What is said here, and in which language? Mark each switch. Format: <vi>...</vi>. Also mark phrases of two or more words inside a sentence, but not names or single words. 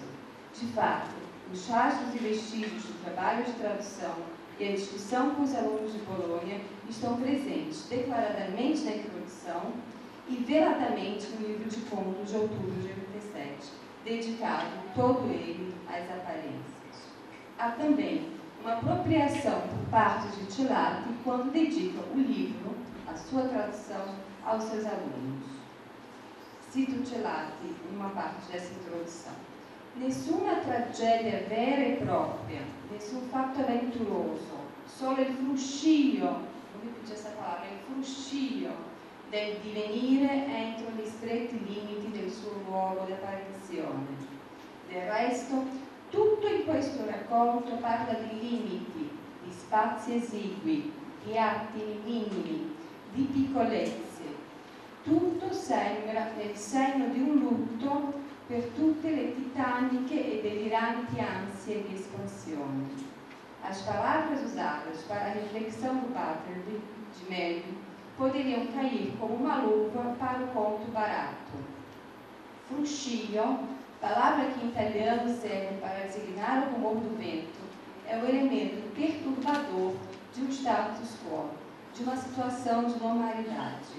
<pt>De fato, os rastros e vestígios do trabalho de tradução e a discussão com os alunos de Bolonha estão presentes declaradamente na introdução e veladamente no livro de contos de outubro de 87, dedicado todo ele às aparências. Há também uma apropriação por parte de Celati quando dedica o livro, a sua tradução, aos seus alunos. Cito Celati em uma parte dessa introdução.</pt> <it>Nessuna tragedia vera e propria, nessun fatto avventuroso, solo il fruscio,</it> <pt>vou repetir essa palavra,</pt> <it>il fruscio del divenire entro gli stretti limiti del suo luogo di apparizione. Del resto, tutto in questo racconto parla di limiti, di spazi esigui, di atti minimi, di piccolezze. Tutto sembra nel segno di un lutto per tutte le titaniche e deliranti ansie di espansione.</it> <pt>As palavras usadas para a reflexão do Bartleby, de Melville, poderiam cair como uma luva para o conto barato. Fruscio, palavra que em italiano serve para designar o rumor do vento, é o elemento perturbador de um status quo, de uma situação de normalidade.</pt>